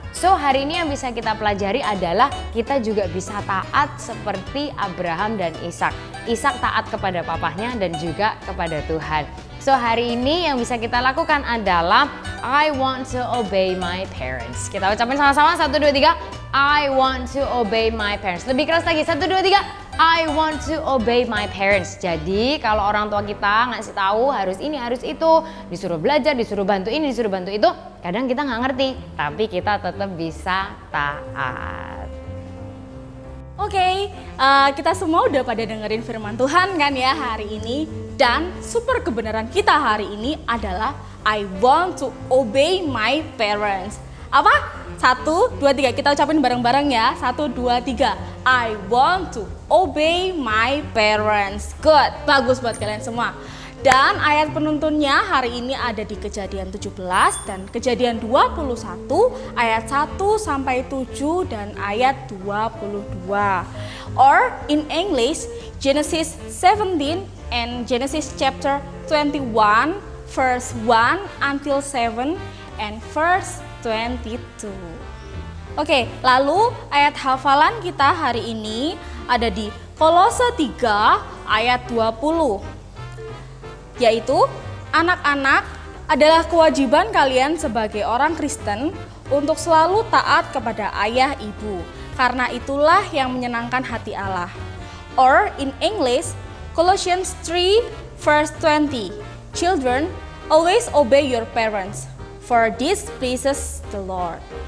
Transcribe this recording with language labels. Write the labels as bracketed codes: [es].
[id] So hari ini yang bisa kita pelajari adalah kita juga bisa taat seperti Abraham dan Ishak. Ishak taat kepada papahnya dan juga kepada Tuhan. So hari ini yang bisa kita lakukan adalah [en] I want to obey my parents. [id] Kita ucapin sama-sama 1, 2, 3. [en] I want to obey my parents. [id] Lebih keras lagi, [en] 1, 2, 3. I want to obey my parents. [id] Jadi kalau orang tua kita ngasih tahu harus ini, harus itu, disuruh belajar, disuruh bantu ini, disuruh bantu itu, kadang kita nggak ngerti, tapi kita tetap bisa taat. Oke, kita semua udah pada dengerin firman Tuhan kan ya hari ini. Dan super kebenaran kita hari ini adalah [en] I want to obey my parents. [id] Apa? 1, 2, 3, kita ucapin bareng-bareng ya. 1, 2, 3. [en] I want to obey my parents. [id] Good, bagus buat kalian semua. Dan ayat penuntunnya hari ini ada di Kejadian 17 dan Kejadian 21 ayat 1 sampai 7 dan ayat 22. [en] Or in English, Genesis 17 and Genesis chapter 21 verse 1 until 7 and verse 22. [id] Oke, lalu ayat hafalan kita hari ini ada di Kolose 3 ayat 20. Yaitu, anak-anak adalah kewajiban kalian sebagai orang Kristen untuk selalu taat kepada ayah ibu, karena itulah yang menyenangkan hati Allah. [en] Or in English, Colossians 3 verse 20. Children, always obey your parents, for this pleases the Lord.